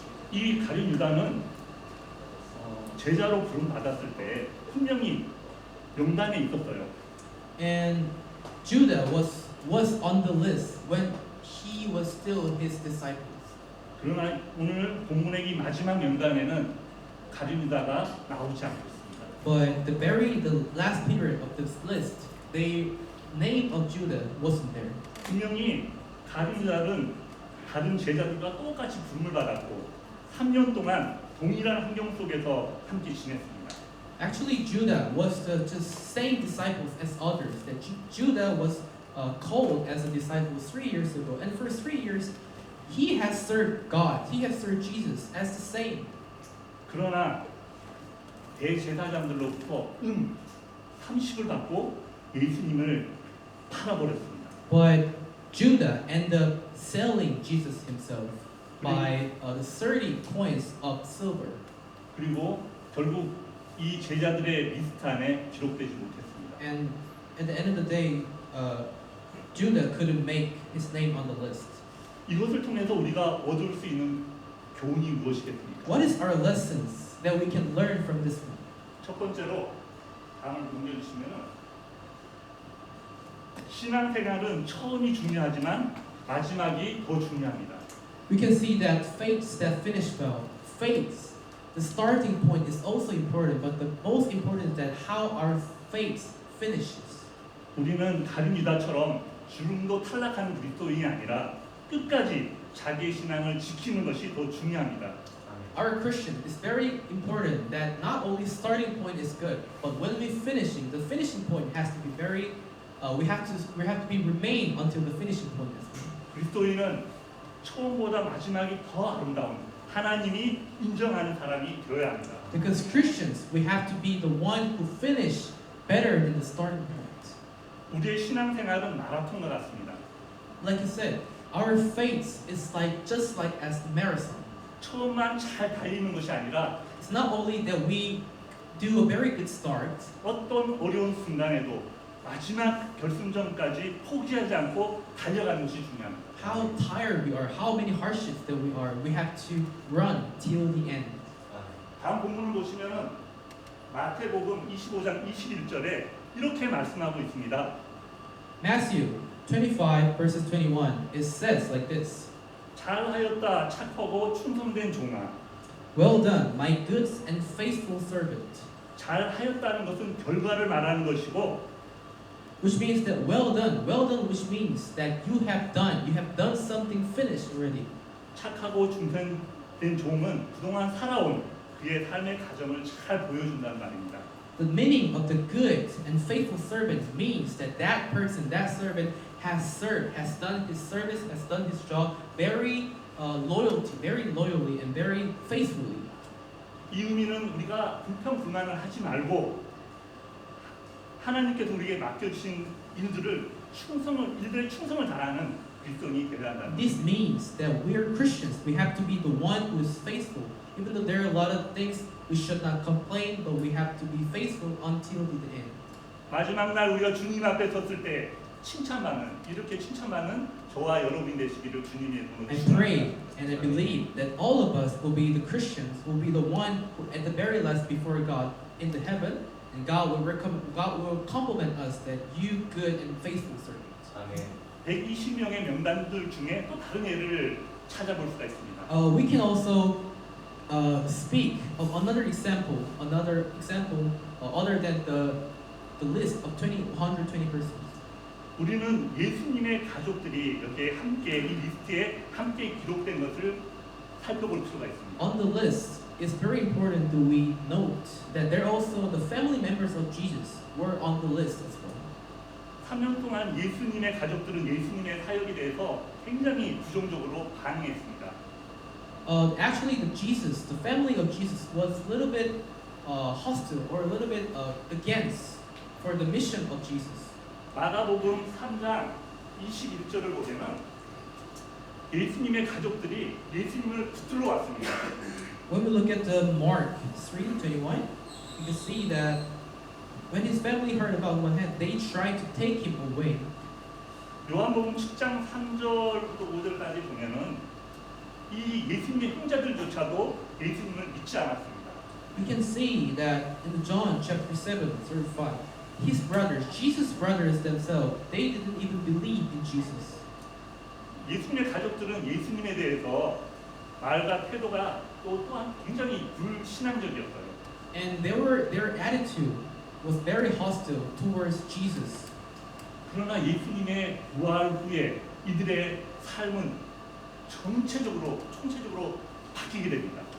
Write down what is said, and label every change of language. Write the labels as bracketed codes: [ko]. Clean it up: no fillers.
[ko] 이 가룟 유다는 제자로 부름 받았을 때 분명히 명단에 있었어요. [en] And Judah was on the list when he was still his disciples. [ko] 그러나 오늘 본문의 이 마지막 명단에는 가룟 유다가 나오지 않고 있습니다. [en] But the last period of this list, the name of Judah wasn't there. [ko] 분명히 가룟 유다는 다른 제자들과 똑같이 부름을 받았고 3년 동안 동일한 환경 속에서 함께 지냈습니다. [en] Actually, Judah was the just same disciples as others. That Judah was called as a disciple 3 years ago, and for 3 years, he has served God. He has served Jesus as the same. [ko] 그러나 대제사장들로부터 30을 받고 예수님을 팔아버렸습니다. [en] But Judah ended up selling Jesus himself by the 30 coins of silver. [ko] 그리고 결국 이 제자들의 리스트 안에 기록되지 못했습니다. [en] And at the end of the day, Judah couldn't make his name on the list. [ko] 이것을 통해서 우리가 얻을 수 있는 교훈이 무엇이겠습니까? [en] What is our lessons that we can learn from this one? [ko] 첫 번째로 다음을 넘겨주시면은 신앙생활은 처음이 중요하지만 마지막이 더 중요합니다. [en] We can see that faith that finish well. Faith, the starting point is also important, but the most important is that how our faith finishes. [ko] 우리는 가룟 유다처럼 주름도 탈락하는 그리스도인이 아니라 끝까지 자기의 신앙을 지키는 것이 더 중요합니다. [en] Our Christian is very important that not only starting point is good, but when we finishing, the finishing point has to be very. We have to be remain until the finishing point is. [ko] 그리스도인은 처음보다 마지막이 더 아름다운 하나님이 인정하는 사람이 되어야 합니다. [en] Because Christians, we have to be the one who finish better than the starting point. [ko] 우리의 신앙생활은 마라톤과 같습니다. [en] Like I said, our faith is just like as the marathon. [ko] 처음만 잘 달리는 것이 아니라 [en] It's not only that we do a very good start, [ko] 어떤 어려운 순간에도 마지막 결승전까지 포기하지 않고 달려가는 것이 중요합니다. [en] how tired we are, how many hardships that we have to run till the end. [ko] 다음 본문을 보시면은 마태복음 25장 21절에 이렇게 말씀하고 있습니다. [en] Matthew 25 verses 21, it says like this. [ko] 잘하였다 착하고 충성된 종아. [en] Well done, my good and faithful servant. [ko] 잘하였다는 것은 결과를 말하는 것이고 [en] Which means that well done, which means that you have done something finished already. [ko] 착하고 충성된 종은 그동안 살아온 그의 삶의 과정을 잘 보여준다는 말입니다. [en] The meaning of the good and faithful servant means that that servant has served, has done his service, has done his job very loyally and very faithfully. [ko] 이 의미는 우리가 불평불만을 하지 말고 하나님께서 우리에게 맡겨주신 일들에 충성을 다하는 그리스도인이 되어야 한다는 [en] This means that we are Christians. We have to be the one who is faithful. Even though there are a lot of things we should not complain, but we have to be faithful until the end. [ko] 마지막 날 우리가 주님 앞에 섰을 때 이렇게 칭찬받는 저와 여러분이 되시기를 주님의 이름으로 [en] I pray and I believe that all of us will be the Christians, will be the one who at the very last before God in the heaven, and God will compliment us that you good and faithful servants. [ko] 아멘. 120명의 명단들 중에 또 다른 예를 찾아볼 수가 있습니다. [en] We can also speak of another example other than the list of 120 persons. [ko] 우리는 예수님의 가족들이 이렇게 함께 이 리스트에 함께 기록된 것을 살펴볼 필요가 있습니다. [en] On the list, it's very important that we note that there also the family members of Jesus were on the list as well. [ko] 3년 동안 예수님의 가족들은 예수님의 사역에 대해서 굉장히 부정적으로 반응했습니다. [en] Actually, the family of Jesus was a little bit hostile or a little bit against for the mission of Jesus. [ko] 마가복음 3장 21절을 보면 예수님의 가족들이 예수님을 붙들러 왔습니다. [en] When we look at the Mark 3:21, you can see that when his family heard about what happened, they tried to take him away. [ko] 요한복음 10장 3절부터 5절까지 보면은 이 예수님의 형제들조차도 예수님을 믿지 않았습니다. [en] We can see that in John chapter 7, verse 5, his brothers, Jesus' brothers themselves, they didn't even believe in Jesus. [ko] 예수님의 가족들은 예수님에 대해서 말과 태도가 또한 굉장히 불신앙적이었어요. [en] And their attitude was very hostile towards Jesus. [ko] 그러나 예수님의 부활 후에 이들의 삶은 총체적으로 바뀌게 됩니다.